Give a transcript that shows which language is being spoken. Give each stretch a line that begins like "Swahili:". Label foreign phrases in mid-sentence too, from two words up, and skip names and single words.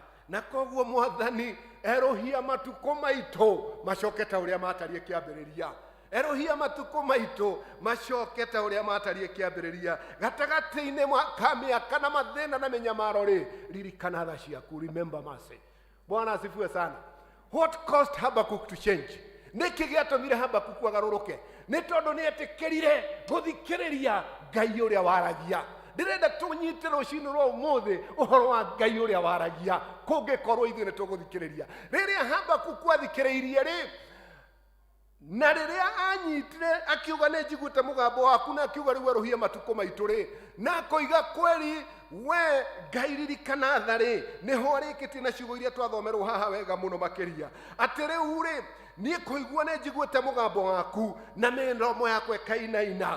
Kikuyu: Na koguo Mwathani, erohia matukũ maitũ macoke ta ũrĩa matariĩ kĩambĩrĩria. Erohia matukũ maitũ macoke ta ũrĩa matariĩ kĩambĩrĩria. Gatagatĩ-inĩ ka mĩaka na mathĩna na mĩnyamaro rĩ, ririkana tha ciaku.
English: Remember mercy.
Swahili: Bwana asifiwe sana.
English: What caused Habakkuk to change?
Kikuyu: Nĩkĩ gĩatũmire Habakuku agarũrũke? Nĩ tondũ nĩ etĩkĩrire gũthikĩrĩria Ngai ũrĩa waragia. Ndĩrenda tũnyite rũcinĩ rwa ũmũthĩ ũhoro wa Ngai ũrĩa waragia kũngĩkorwo ithuĩ nĩ tũgũthikĩrĩria. Rĩrĩa Habakuku athikĩrĩirie rĩ, na rĩrĩa anyitire akiuga nĩ njiguĩte mũgambo waku na akiuga rĩu erohia matukũ maitũ rĩ, na akoiga kweri we Ngai ririkana tha rĩ, nĩho arĩkĩtie na ciugo iria twathomerwo haha wega mũno makĩria atĩ rĩu rĩ, niĩ kũigua nĩ njiguĩte mũgambo waku na mĩromo yakwa ĩkainaina.